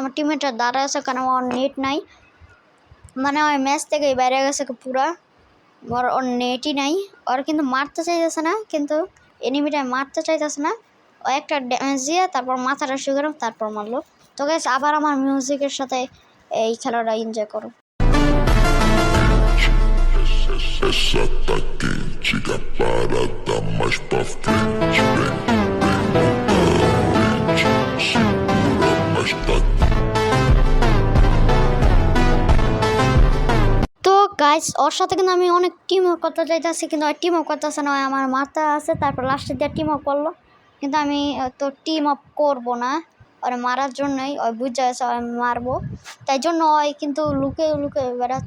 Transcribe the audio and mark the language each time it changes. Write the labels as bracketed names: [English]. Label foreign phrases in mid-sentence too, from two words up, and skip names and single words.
[Bangla] আমার টিমমেটরা দাঁড়ায় আছে কারণ ওর নেট নাই, মানে ওই ম্যাচ থেকে বাইরে গেছে পুরা, ওর নেটই নাই। ওর কিন্তু মারতে চাইতেছে না, কিন্তু এনিমিটা মারতে চাইতেছে না। ও একটা ড্যামেজ দিয়ে তারপর মাথাটা শুয়ে তারপর মারলো। তো গাইস আবার আমার মিউজিকের সাথে এই খেলাটা এনজয় করো। [Portuguese] Essa tá quente, a parada mais pra frente. Vem, segura, mas tá. [Bangla] তো গাইস ওর সাথে কিন্তু আমি অনেক [English] team up [Bangla] করতে চাইতেছি, কিন্তু ওই [English] team up [Bangla] করতেছে না, আমার মাথা আছে। তারপর লাস্টে দিয়ে [English] team up [Bangla] করলো, কিন্তু আমি তো [English] team up [Bangla] করবো না, ওর মারার জন্যই ওই বুঝে আছে আমি মারবো, তাই জন্য ওই কিন্তু লুকে লুকে বেড়াচ্ছে।